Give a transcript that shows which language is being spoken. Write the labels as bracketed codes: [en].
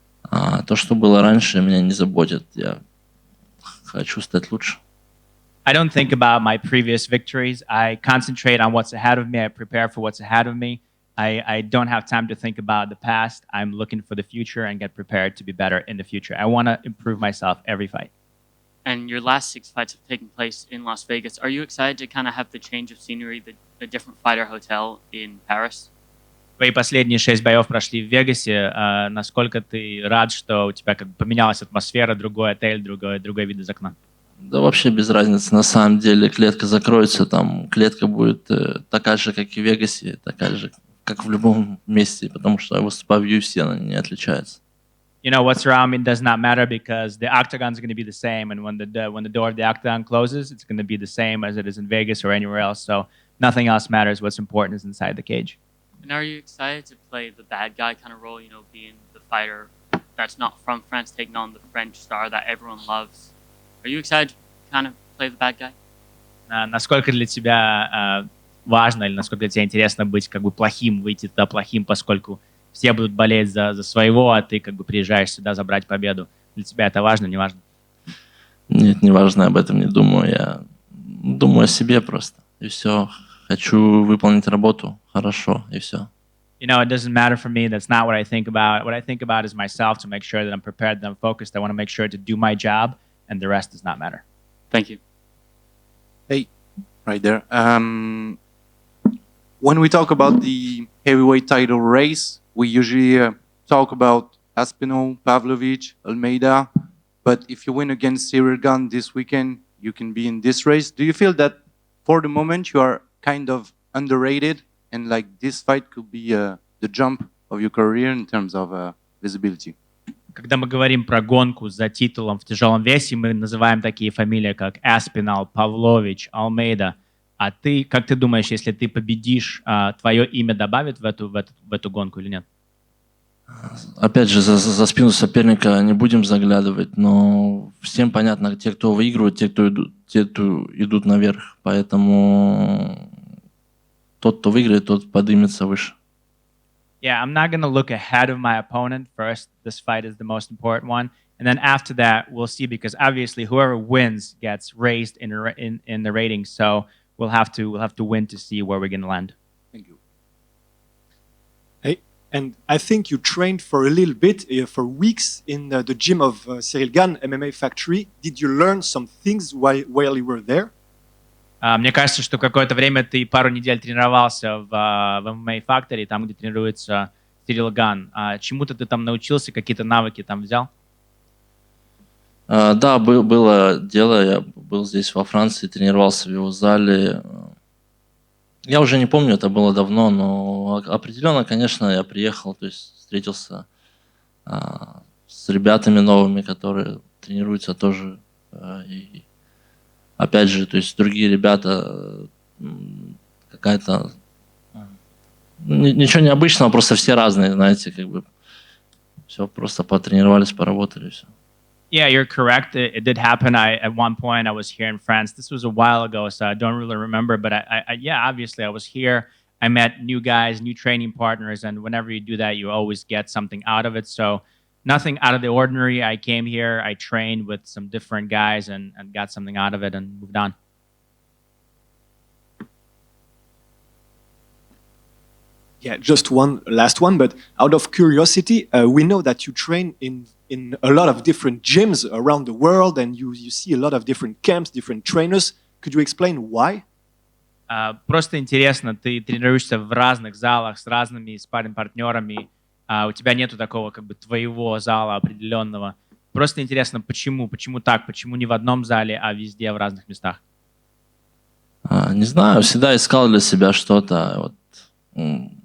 [ru] А то, что было раньше, меня не заботит. Я хочу стать лучше. [en] I don't think about my previous victories. I concentrate on what's ahead of me. I prepare for what's ahead of me. I don't have time to think about the past. I'm looking for the future and get prepared to be better in the future. I want to improve myself every fight. And your last 6 fights have taken place in Las Vegas. Are you excited to kind of have the change of scenery, the different fighter hotel in Paris? [ru] Твои последние 6 боев прошли в Вегасе. Насколько ты рад, что у тебя как бы поменялась атмосфера, другой отель, другой вид из окна? Да вообще без разницы. На самом деле клетка закроется, там клетка будет такая же, как и в Вегасе, такая же, как в любом месте, потому что я выступаю в UFC, она не отличается. [en] You know, what's around me does not matter because the octagon is going to be the same, and when the door of the octagon closes, it's going to be the same as it is in Vegas or anywhere else. So nothing else matters. What's important is inside the cage. And are you excited to play the bad guy kind of role, being the fighter that's not from France, taking on the French star that everyone loves? Are you excited to kind of play the bad guy? [ru] Насколько для тебя важно или насколько для тебя интересно быть как бы плохим, выйти туда плохим, поскольку все будут болеть за своего, а ты как бы приезжаешь сюда забрать победу. Для тебя это важно, не важно? Нет, не важно, об этом не думаю. Я думаю о себе просто. И все. Хочу выполнить работу хорошо, и все. [en] You know, it doesn't matter for me. That's not what I think about. What I think about is myself, to make sure that I'm prepared, that I'm focused. I want to make sure to do my job, and the rest does not matter. Thank you. Hey, right there. When we talk about the heavyweight title race, we usually talk about Aspinall, Pavlovich, Almeida. But if you win against Ciryl Gane this weekend, you can be in this race. Do you feel that for the moment you are kind of underrated, and like this fight could be the jump of your career in terms of visibility? [ru] Когда мы говорим про гонку за титулом в тяжелом весе, мы называем такие фамилии, как Аспинал, Павлович, Алмейда. А ты, как ты думаешь, если ты победишь, твое имя добавит в эту гонку или нет? Опять же, за спину соперника не будем заглядывать, но всем понятно, те, кто выигрывают, те, кто идут наверх. Поэтому тот, кто выиграет, тот поднимется выше. [en] Yeah, I'm not going to look ahead of my opponent first. This fight is the most important one. And then after that, we'll see, because obviously whoever wins gets raised in the ratings. So we'll have to win to see where we're going to land. Thank you. Hey, and I think you trained for a little bit, for weeks, in the gym of Serghei Gane MMA Factory. Did you learn some things while you were there? [ru] Мне кажется, что какое-то время ты пару недель тренировался в MMA Factory, там, где тренируется Ciryl Gane. Чему-то ты там научился, какие-то навыки там взял? Да, было дело. Я был здесь во Франции, тренировался в его зале. Я уже не помню, это было давно, но определенно, конечно, я приехал, то есть встретился с ребятами новыми, которые тренируются тоже. И опять же, то есть другие ребята, какая-то... Ничего необычного, просто все разные, знаете, как бы. Все, просто потренировались, поработали, все. [en] Yeah, you're correct. It did happen. At one point I was here in France. This was a while ago, so I don't really remember. But yeah, obviously I was here. I met new guys, new training partners, and whenever you do that, you always get something out of it. So nothing out of the ordinary. I came here, I trained with some different guys, and got something out of it, and moved on. Yeah, just one last one. But out of curiosity, we know that you train in a lot of different gyms around the world, and you see a lot of different camps, different trainers. Could you explain why? [ru] Просто интересно, ты тренируешься в разных залах с разными спарринг-партнерами, у тебя нету такого как бы твоего зала определенного. Просто интересно, почему так, почему не в одном зале, а везде в разных местах? Не знаю, всегда искал для себя что-то. Вот.